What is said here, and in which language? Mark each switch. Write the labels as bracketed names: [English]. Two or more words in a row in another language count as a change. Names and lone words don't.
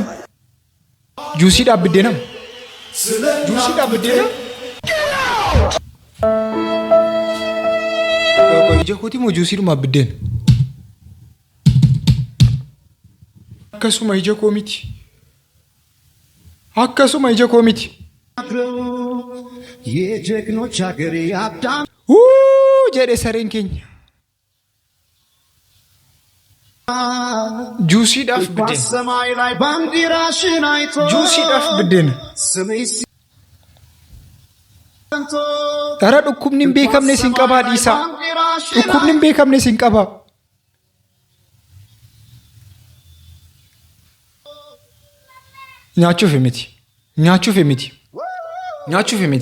[Oromo] Juusiidhaaf biddeenam. Ija kootii moo juusiidhumaaf biddeen? Akkasuma ija koo miti. [Amharic] የጀግኖች ሀገር አዳም [Oromo] jedhe sareen keenya. Juusiidhaaf biddeen. [Amharic] ሰማይ ላይ ባንዲራሽን አይቶ [Oromo] Juusiidhaaf biddeen. Dara dhukkubni hin beekamne siin qabaa dhiisaa. Dhukkubni hin beekamne siin qabaa. Nyaachuuf miti.